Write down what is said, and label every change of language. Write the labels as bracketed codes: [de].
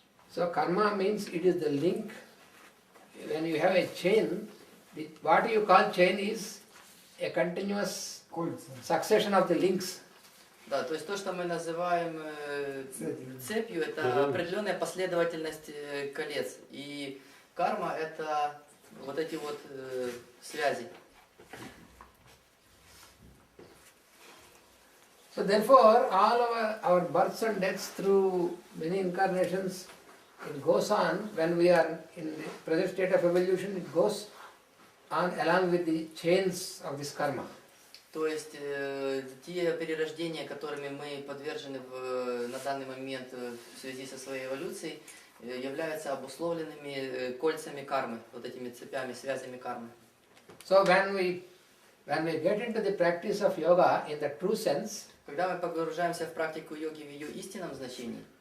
[en] So karma means it is the link. When you have a chain, what you call chain is a continuous succession of the links. [ru] Да, то есть то, что мы называем цепью, это определенная последовательность колец. И карма это вот эти вот связи. [en] So therefore, all our births and deaths through many incarnations, it goes on. When we are in the present state of evolution, it goes on along with the chains of this karma. [ru] То есть те перерождения, которыми мы подвержены на данный момент в связи со своей эволюцией, являются обусловленными кольцами кармы, вот этими цепями, связями кармы. [en] So when we get into the practice of yoga in the true sense, [ru] когда мы погружаемся в практику йоги в ее истинном значении,